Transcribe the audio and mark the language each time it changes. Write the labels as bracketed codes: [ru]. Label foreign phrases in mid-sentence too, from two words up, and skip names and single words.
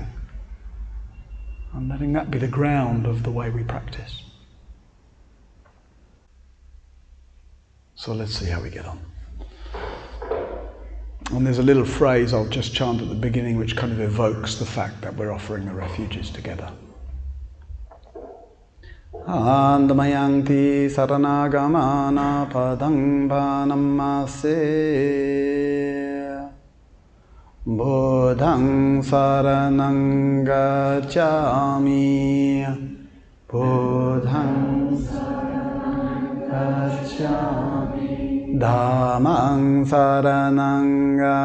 [en] And letting that be the ground of the way we practice. So let's see how we get on. And there's a little phrase I'll just chant at the beginning which kind of evokes the fact that we're offering the refuges together. [pi] Andamayanti saranagamana padang banamase Buddhang saranang gacchami Buddhang saranang gacchami Dhammang saranang